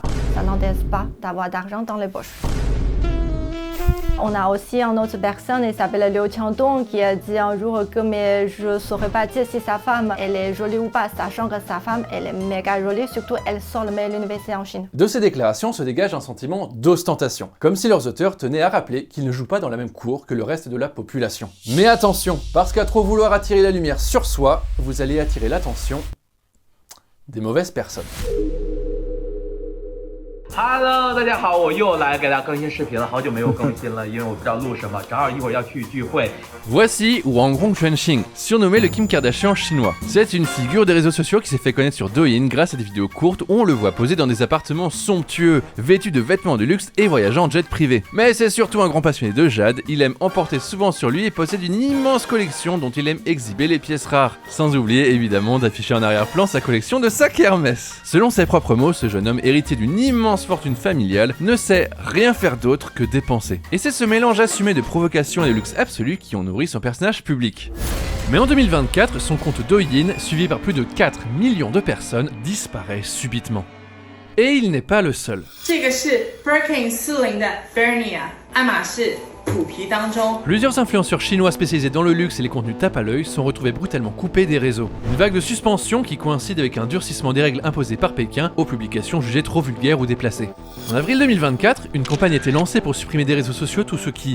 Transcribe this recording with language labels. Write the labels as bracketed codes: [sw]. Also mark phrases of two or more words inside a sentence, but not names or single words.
[fr] Ça n'intéresse pas d'avoir d'argent dans les poches. On a aussi une autre personne, il s'appelle Liu Qiangdong, qui a dit un jour que mais je ne saurais pas dire si sa femme elle est jolie ou pas, sachant que sa femme elle est méga jolie, surtout elle sort le meilleur université en Chine. De ces déclarations se dégage un sentiment d'ostentation, comme si leurs auteurs tenaient à rappeler qu'ils ne jouent pas dans la même cour que le reste de la population. Mais attention, parce qu'à trop vouloir attirer la lumière sur soi, vous allez attirer l'attention des mauvaises personnes. [zh] Hello， 大家好，我又来给大家更新视频了，好久没有更新了，因为我不知道录什么，正好一会儿要去聚会。 [fr] Voici Wang Hongquanqing, surnommé le Kim Kardashian chinois. C'est une figure des réseaux sociaux qui s'est fait connaître sur Douyin grâce à des vidéos courtes où on le voit poser dans des appartements somptueux, vêtu de vêtements de luxe et voyageant en jet privé. Mais c'est surtout un grand passionné de jade, il aime emporter souvent sur lui et possède une immense collection dont il aime exhiber les pièces rares. Sans oublier évidemment d'afficher en arrière-plan sa collection de sacs Hermès. Selon ses propres mots, ce jeune homme héritier d'une immense fortune familiale ne sait rien faire d'autre que dépenser. Et c'est ce mélange assumé de provocation et de luxe absolu qui ont nourri son personnage public. Mais en 2024, son compte Douyin, suivi par plus de 4 millions de personnes, disparaît subitement. Et il n'est pas le seul. [zh] 这个是 Birkin 40的 Bernia 爱马仕 [fr] Plusieurs influenceurs chinois spécialisés dans le luxe et les contenus tape à l'œil sont retrouvés brutalement coupés des réseaux. Une vague de suspension qui coïncide avec un durcissement des règles imposées par Pékin aux publications jugées trop vulgaires ou déplacées. En avril 2024, une campagne a été lancée pour supprimer des réseaux sociaux tous ceux qui